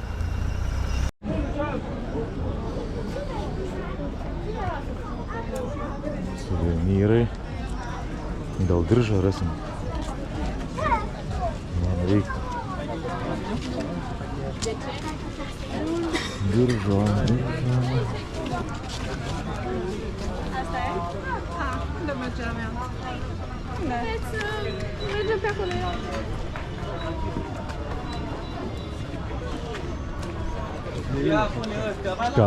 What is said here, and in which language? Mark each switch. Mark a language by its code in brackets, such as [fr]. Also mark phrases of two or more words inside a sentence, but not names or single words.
[lt] Suvenyrai. Gal diržą rasim. Man reiktų. Diržo. [ro] Unde merge la mea? Unde? Mergem pe acolo, eu. [lt] Ką?